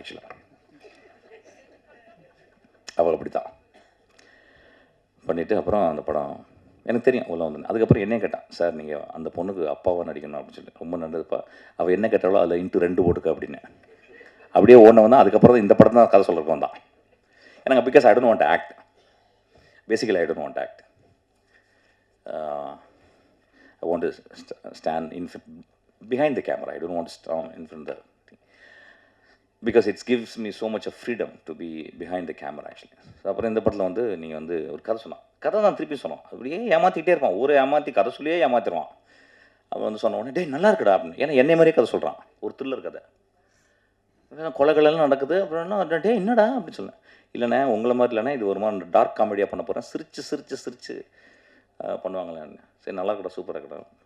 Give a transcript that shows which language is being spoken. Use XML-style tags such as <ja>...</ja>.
<ta>ஆக்சுவலாக அவள் அப்படி தான் பண்ணிவிட்டு அப்புறம் அந்த படம் எனக்கு தெரியும் உள்ள வந்து. அதுக்கப்புறம் என்ன கேட்டான், சார் நீங்கள் அந்த பொண்ணுக்கு அப்பாவாக நடிக்கணும் அப்படின்னு சொல்லி. ரொம்ப நல்லதுப்பா, அவள் என்ன கேட்டாலும் அதில் *2 போட்டுக்க அப்படின்னு. அப்படியே ஓடின வந்தான். அதுக்கப்புறம் தான் இந்த படம் தான் கதை சொல்கிறதுக்கு வந்தான். எனக்கு</ta> <en>Because I don't want act, basically I don't want act. I want to stand behind the camera. I don't want to stand in front of the thing because it gives me so much of freedom to be behind the camera actually.</en> <ta>So அப்புறம் இந்த படத்தில் வந்து நீங்கள் வந்து ஒரு கதை சொன்னான். கதை தான் திருப்பி சொன்னோம். அப்படியே ஏமாற்றிக்கிட்டே இருப்பான். ஒரு ஏமாற்றி கதை சொல்லியே ஏமாற்றிடுவான். அவன் வந்து சொன்ன உடனே டேய் நல்லா இருக்குடா அப்படின்னு. ஏன்னா என்னை மாதிரியே கதை சொல்கிறான், ஒரு த்ரில்லர் கதை. கொலைகளெல்லாம் நடக்குது. அப்புறம் என்ன டே என்னடா அப்படின்னு சொன்னேன். இல்லைண்ணே உங்களை மாதிரி இல்லைண்ணே, இது ஒரு மாதிரி டார்க் காமெடியாக பண்ண போகிறேன், சிரிச்சு சிரிச்சு சிரிச்சு பண்ணுவாங்களேன்னு. சரி நல்லா இருக்கடா, சூப்பராக இருக்கடா.</ta>